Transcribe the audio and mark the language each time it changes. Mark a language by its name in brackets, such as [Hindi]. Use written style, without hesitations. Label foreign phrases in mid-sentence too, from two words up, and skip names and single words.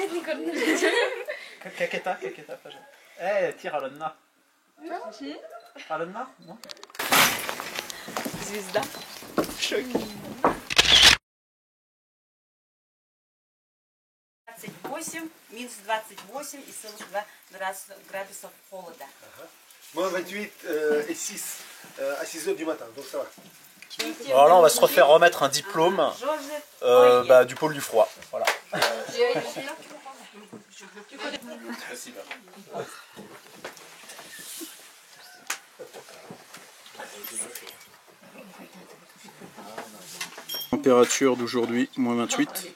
[French] Kaketa, eh, tire Alonna. Alonna, non? [Russian] Звезда. 28, минус 28 и целых 2 градусов холода. [French] Moins 28 et 6 à 6 heures du matin, donc ça va. Alors là, on va se refaire remettre un diplôme du pôle du froid. Voilà. Température d'aujourd'hui, moins 28.